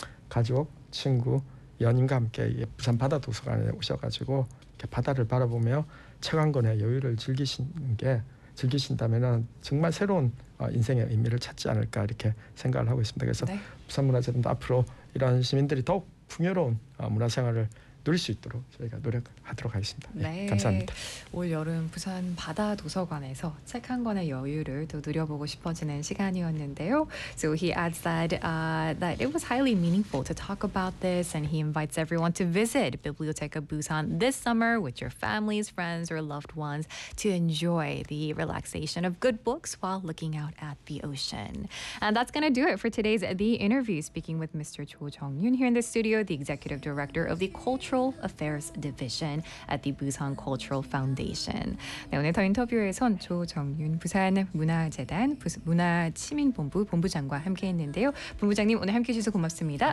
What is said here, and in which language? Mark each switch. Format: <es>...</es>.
<ko>가족, 친구, 연인과 함께 부산 바다 도서관에 오셔가지고 이렇게 바다를 바라보며 책 한 권의 여유를 즐기신다면은 정말 새로운 인생의 의미를 찾지 않을까 이렇게 생각을 하고 있습니다. 그래서 네. 부산문화재단도 앞으로 이런 시민들이 더욱 풍요로운 문화생활을 누릴 수 있도록 저희가 노력하도록 하겠습니다. 네, 네. 감사합니다. 올 여름 부산 바다 도서관에서 책 한 권의 여유를 또 누려보고 싶어지는 시간이었는데요.</ko> <en>So he adds that that it was highly meaningful to talk about this, and he invites everyone to visit Biblioteca Busan this summer with your families, friends, or loved ones to enjoy the relaxation of good books while looking out at the ocean. And that's gonna do it for today's The Interview. Speaking with Mr. Cho Jong-yoon here in the studio, the executive director of the Cultural Affairs Division at the Busan Cultural Foundation.</en> <ko>네, 오늘 더 인터뷰에선 조정윤 부산 문화재단 문화시민본부 본부장과 함께했는데요. 본부장님 오늘 함께해 주셔서 고맙습니다.</ko>